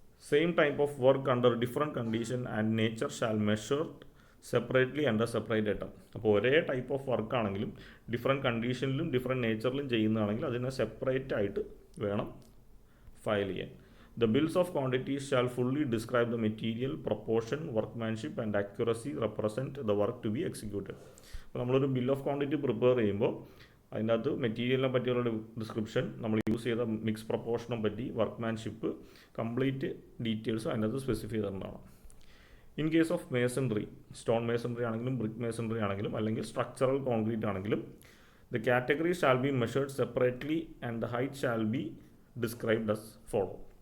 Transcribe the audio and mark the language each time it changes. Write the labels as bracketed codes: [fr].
[en] Same type of work under different condition and nature shall measured separately under separate item. [ml] അപ്പോൾ ഒരേ type of work ആണെങ്കിലും different കണ്ടീഷനിലും different നേച്ചറിലും ചെയ്യുന്നതാണെങ്കിൽ അതിനെ separate ആയിട്ട് വേണം file ചെയ്യാൻ. [en] The bills of quantities shall fully describe the material, proportion, workmanship and accuracy represent the work to be executed. [ml] അപ്പോൾ നമ്മളൊരു bill of quantity prepare ചെയ്യുമ്പോൾ അതിൻ്റെ അകത്ത് മെറ്റീരിയലിനെ പറ്റിയുള്ള ഡിസ്ക്രിപ്ഷൻ, നമ്മൾ യൂസ് ചെയ്ത മിക്സ് പ്രൊപ്പോർഷനെ പറ്റി, വർക്ക്മാൻഷിപ്പ്, കംപ്ലീറ്റ് ഡീറ്റെയിൽസ് അതിൻ്റെ അകത്ത് specify ചെയ്തിട്ടുണ്ടാവണം. [en] in case of masonry, stone masonry [ml] ആണെങ്കിലും ബ്രിക്ക് മേസൺറി ആണെങ്കിലും അല്ലെങ്കിൽ സ്ട്രക്ചറൽ കോൺക്രീറ്റ് ആണെങ്കിലും [en] The category shall be measured separately and the height shall be described as follow.